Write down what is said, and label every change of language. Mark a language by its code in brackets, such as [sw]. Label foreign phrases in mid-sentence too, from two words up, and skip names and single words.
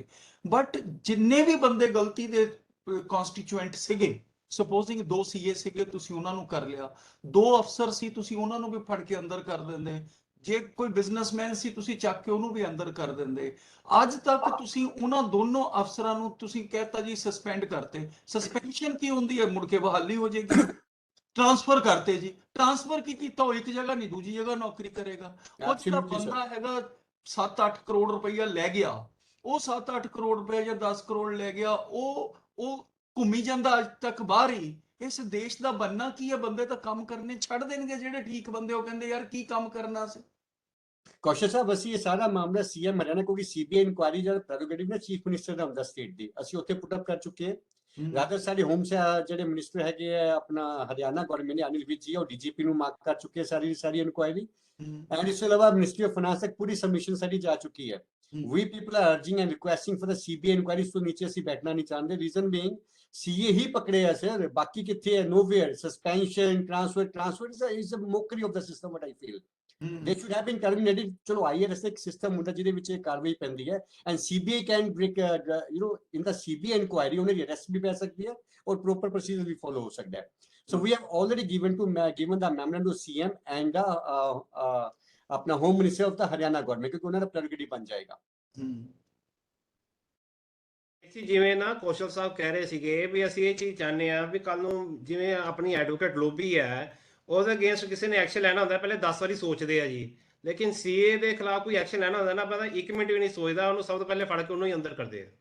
[pa] ਬਟ ਜਿੰਨੇ ਵੀ ਬੰਦੇ ਗਲਤੀ ਦੇ ਕਨਸਟੀਚੁਐਂਟ ਸੀਗੇ, ਸਪੋਜ਼ਿੰਗ 2 ਸੀਏ ਸੀਗੇ, ਤੁਸੀਂ ਉਹਨਾਂ ਨੂੰ ਕਰ ਲਿਆ, 2 ਅਫਸਰ ਸੀ ਤੁਸੀਂ ਉਹਨਾਂ ਨੂੰ ਵੀ ਫੜ ਕੇ ਅੰਦਰ ਕਰ ਦਿੰਦੇ, ਜੇ ਕੋਈ ਬਿਜ਼ਨਸਮੈਨ ਸੀ ਤੁਸੀਂ ਚੱਕ ਕੇ ਉਹਨੂੰ ਵੀ ਅੰਦਰ ਕਰ ਦਿੰਦੇ। ਅੱਜ ਤੱਕ ਤੁਸੀਂ ਉਹਨਾਂ ਦੋਨੋਂ ਅਫਸਰਾਂ ਨੂੰ ਤੁਸੀਂ ਕਹਿਤਾ ਜੀ ਸਸਪੈਂਡ ਕਰਤੇ। ਸਸਪੈਂਸ਼ਨ ਕੀ ਹੁੰਦੀ ਹੈ? ਮੁੜ ਕੇ ਬਹਾਲੀ ਹੋ ਜਾਏਗੀ। [hi] ट्रांसफर करते जी, ट्रांसफर की [pa] ਕੀਤਾ ਉਹ ਇੱਕ ਜਗ੍ਹਾ ਨਹੀਂ ਦੂਜੀ ਜਗ੍ਹਾ ਨੌਕਰੀ ਕਰੇਗਾ। ਉਹ ਜਿਹੜਾ ਬੰਦਾ ਹੈਗਾ 7-8 ਕਰੋੜ ਰੁਪਈਆ ਲੈ ਗਿਆ, ਉਹ 7-8 ਕਰੋੜ ਰੁਪਏ ਜਾਂ 10 ਕਰੋੜ ਲੈ ਗਿਆ, ਉਹ ਘੁੰਮੀ ਜਾਂਦਾ ਅੱਜ ਤੱਕ ਬਾਹਰ ਹੀ। ਇਸ ਦੇਸ਼ ਦਾ ਬੰਨਾ ਕੀ ਹੈ? ਬੰਦੇ ਤਾਂ ਕੰਮ ਕਰਨੇ ਛੱਡ ਦੇਣਗੇ ਜਿਹੜੇ ਠੀਕ ਬੰਦੇ, ਉਹ ਕਹਿੰਦੇ ਯਾਰ ਕੀ ਕੰਮ ਕਰਨਾ ਸੀ। कौशल साहब ਅਸੀਂ ਇਹ ਸਾਰਾ ਮਾਮਲਾ ਸੀਐਮ ਹਰਿਆਣਾ ਕਿਉਂਕਿ ਸੀਬੀਆਈ ਇਨਕੁਆਇਰੀ ਜਿਹੜਾ ਪ੍ਰੈਰੋਗੇਟਿਵ ਨਾ ਚੀਫ ਮਿਨਿਸਟਰ ਦਾ ਹੁੰਦਾ ਸਟੇਟ ਦੀ, ਅਸੀਂ ਉੱਥੇ [en] put up [pa] ਕਰ ਚੁੱਕੇ ਹਾਂ। ਰਾਦਰ ਸਾਡੇ ਹੋਮ ਸੇ ਜਿਹੜੇ ਮਿਨਿਸਟਰ ਹੈਗੇ ਆ ਆਪਣਾ ਹਰਿਆਣਾ ਗਵਰਨਮੈਂਟ ਨੇ ਅਨਿਲ ਵਿਜ ਜੀ ਉਹ ਡੀਜੀਪੀ ਨੂੰ ਮਾਰਕ ਕਰ ਚੁੱਕੇ ਸਾਰੀ ਇਨਕੁਆਇਰੀ, ਐਂਡ ਇਸ ਤੋਂ ਇਲਾਵਾ ਮਿਨਿਸਟਰੀ ਆਫ ਫਾਈਨਾਂਸ ਤੱਕ ਪੂਰੀ सबमिशन ਸਾਡੀ ਜਾ ਚੁੱਕੀ ਹੈ। [en] We people are urging and requesting for the CBI inquiry [pa] ਤੋਂ ਨੀਚੇ ਅਸੀਂ ਬੈਠਣਾ ਨਹੀਂ ਚਾਹੁੰਦੇ। [en] reason being [pa] ਸੀਏ ਹੀ ਪਕੜੇ ਆ ਸਰ, ਬਾਕੀ ਕਿੱਥੇ ਹੈ? [en] Nowhere. Suspension, transfer is a mockery of the system what I feel. They should have been terminated। [pa] ਚਲੋ ਆਈਆਰਐਸ ਇੱਕ ਸਿਸਟਮ ਹੁੰਦਾ ਜਿਹਦੇ ਵਿੱਚ ਇਹ ਕਾਰਵਾਈ ਪੈਂਦੀ ਹੈ, [en] and CBI can break in the CBI inquiry [pa] ਉਹਨਾਂ ਦੀ ਅਰੈਸਟ ਵੀ ਪੈ ਸਕਦੀ ਹੈ ਔਰ [en] proper procedure [pa] ਵੀ ਫੋਲੋ ਹੋ ਸਕਦਾ ਹੈ। [en] So we have already given the memorandum to CM and ਆਪਣਾ home minister of the Haryana government, [pa] ਕਿਉਂਕਿ ਉਹਨਾਂ ਦਾ ਪ੍ਰੈਰੋਗੇਟਿਵ ਬਣ ਜਾਏਗਾ। ਜਿਵੇਂ ਨਾ ਕੌਸ਼ਲ ਸਾਹਿਬ ਕਹਿ ਰਹੇ ਸੀਗੇ ਵੀ ਅਸੀਂ ਇਹ ਚੀਜ਼ ਚਾਹੁੰਦੇ ਆ ਵੀ ਕੱਲ ਨੂੰ ਜਿਵੇਂ ਆਪਣੀ ਐਡਵੋਕੇਟ ਲੋਬੀ ਹੈ ਉਹਦੇ ਅਗੇਂਸਟ ਕਿਸੇ ਨੇ ਐਕਸ਼ਨ ਲੈਣਾ ਹੁੰਦਾ ਪਹਿਲੇ 10 ਵਾਰੀ ਸੋਚਦੇ ਆ ਜੀ, ਲੇਕਿਨ ਸੀਏ ਦੇ ਖਿਲਾਫ ਕੋਈ ਐਕਸ਼ਨ ਲੈਣਾ ਹੁੰਦਾ ਨਾ ਪਤਾ 1 ਮਿੰਟ ਵੀ ਨਹੀਂ ਸੋਚਦਾ, ਉਹਨੂੰ ਸਭ ਤੋਂ ਪਹਿਲੇ ਫੜ ਕੇ ਉਹਨੂੰ ਹੀ ਅੰਦਰ ਕਰਦੇ ਆ।